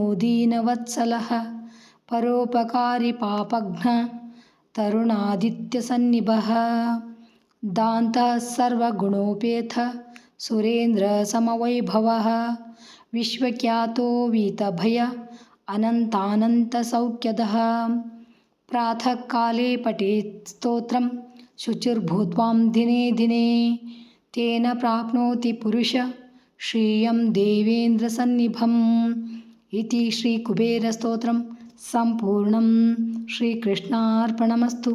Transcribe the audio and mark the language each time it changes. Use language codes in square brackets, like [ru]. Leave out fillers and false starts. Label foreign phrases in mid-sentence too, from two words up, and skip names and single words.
[sa] ದೀನವತ್ಸಲಃ ಪರೋಪಕಾರಿ ಪಾಪಘ್ನ ತರುಣಾದಿತ್ಯಸನ್ನಿಭಃ ದಾಂತಃ ಸರ್ವಗುಣೋಪೇತ ಸುರೇಂದ್ರ ಸಮವೈಭವಃ ವಿಶ್ವಖ್ಯಾತೋ ವೀತಭಯ ಅನಂತಾನಂತಸೌಖ್ಯದಃ ಪ್ರಾತಃ ಕಾಲೇ ಪಠೇತ್ ಸ್ತೋತ್ರಂ ಶುಚಿರ್ಭೂತ್ವಾಂ ದಿನೇ ದಿನೇ ತೇನ ಪ್ರಾಪ್ನೋತಿ ಪುರುಷ ಶ್ರಿಯಂ ದೇವೇಂದ್ರ ಸನ್ನಿಭಂ ಇತಿ ಶ್ರೀ ಕುಬೇರ ಸ್ತೋತ್ರಂ ಸಂಪೂರ್ಣಂ ಶ್ರೀಕೃಷ್ಣಾರ್ಪಣಮಸ್ತು.